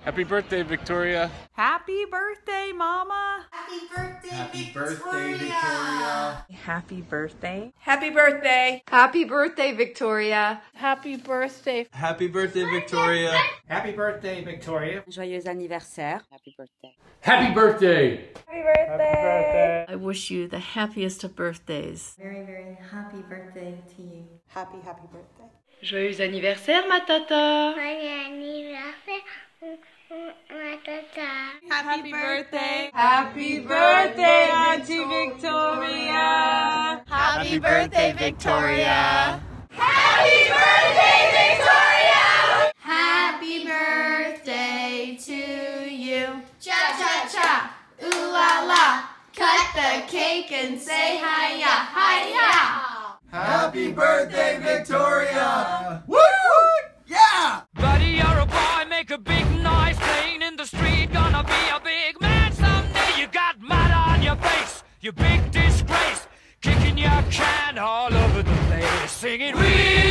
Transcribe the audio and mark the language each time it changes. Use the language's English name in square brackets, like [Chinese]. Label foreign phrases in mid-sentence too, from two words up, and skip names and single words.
[English] Happy birthday, Victoria. Happy birthday, Mama. Happy birthday, birthday, Victoria. Happy birthday. Happy birthday. Happy birthday, Victoria. Happy birthday. Happy birthday, Victoria. Happy birthday, Victoria. [French] Joyeux anniversaire. [English] Happy birthday. Happy birthday. Happy birthday. I wish you the happiest of birthdays. Very, very happy birthday to you. Happy, happy birthday. [French] Joyeux anniversaire, ma tata. Joyeux anniversaire, ma tata. [English] Happy birthday. Happy birthday, Auntie Victoria. Happy birthday, Victoria. Happy birthday, Victoria! Happy birthday to you. Cha-cha-cha, Ooh la la. Cut the cake and say hi-ya, hi-ya. Happy birthday, Victoria. Woo! Yeah! Buddy, you're a boy, make a big noise, playing in the street, gonna be a big man someday. You got mud on your face, you big disgrace, kicking your can all over the place, singing we